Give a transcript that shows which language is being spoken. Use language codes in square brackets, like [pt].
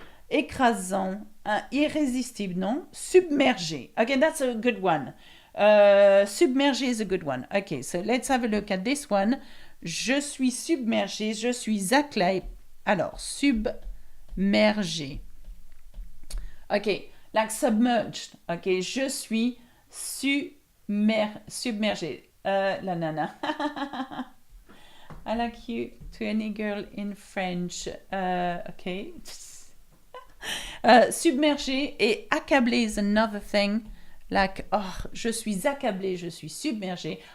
[fr] Écrasant, irrésistible, non? [en] Submergé. Okay, that's a good one. Submergé is a good one. Okay, so let's have a look at this one. [fr] Je suis submergé, je suis acclé. Alors, submergé. [en] Okay, like submerged. Okay, [fr] je suis submergé. La nana. [en] I like you to any girl in French. Okay. [fr] Submergé et accablé [en] is another thing. Like, oh, [fr] je suis accablé, je suis submergé.